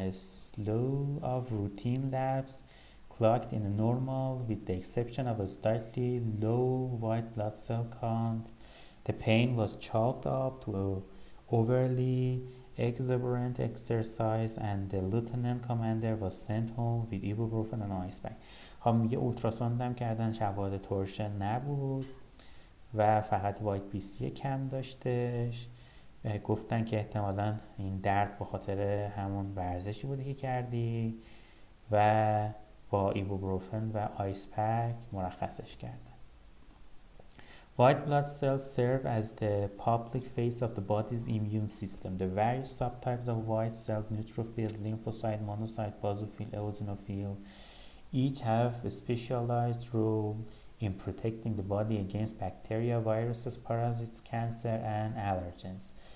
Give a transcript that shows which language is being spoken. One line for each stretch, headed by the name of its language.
English: A slew of routine labs clocked in normal with the exception of a slightly low white blood cell count. The pain was chalked up to a overly exuberant exercise and the lieutenant commander was sent home with ibuprofen and ice pack.
Persian: میگه اولتراساندم کردن شواهد تورشن نبود و فقط وایت بی سی کم داشتش. گفتن که احتمالا این درد به خاطر همون ورزشی بوده که کردی و با ایبوبروفن و آیس پک مرخصش کردن.
English: White blood cells serve as the public face of the body's immune system. The various subtypes of white cells, neutrophils, lymphocyte, monocyte, basophil, eosinophil, each have a specialized role in protecting the body against bacteria, viruses, parasites, cancer, and allergens.